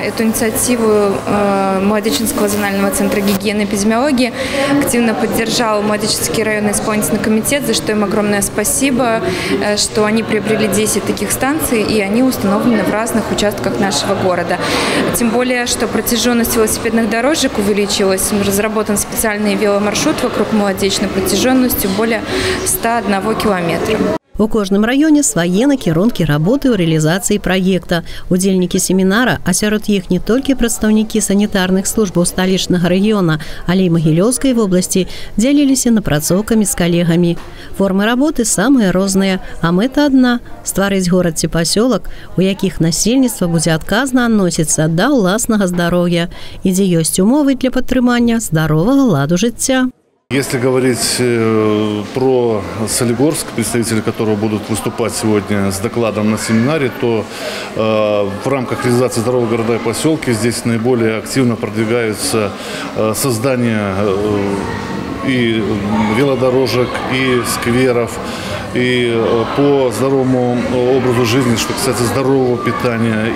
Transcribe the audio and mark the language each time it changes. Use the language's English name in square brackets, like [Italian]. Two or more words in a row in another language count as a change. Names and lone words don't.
[Russian] Эту инициативу Молодечинского зонального центра гигиены и эпидемиологии активно поддержал Молодечинский районный исполнительный комитет, за что им огромное спасибо, что они приобрели 10 таких станций, и они установлены в разных участках нашего города. Тем более, что протяженность велосипедных дорожек увеличилась. Разработан специальный веломаршрут вокруг Молодечной протяженностью более 101 километра. [Belarusian] У кожным раёне свае накірункі работы ў рэалізацыі праекта. Удзельнікі семінара, а сярод іх не толькі прадстаўнікі санітарных службаў сталічнага рэгіёна, але і Магілёўскай вобласці, дзяліліся напрацоўкамі з калегамі. Формы работы самыя розныя, а мэта адна – стварыць горад ці пасёлак, у якіх насельніцтва будзе адказна адносіцца да ўласнага здароўя і дзе ёсць умовы для падтрымання здаровага ладу жыцця. [Russian] Если говорить про Солигорск, представители которого будут выступать сегодня с докладом на семинаре, то в рамках реализации здоровых города и поселки здесь наиболее активно продвигаются создание и велодорожек, и скверов, и по здоровому образу жизни, что касается здорового питания.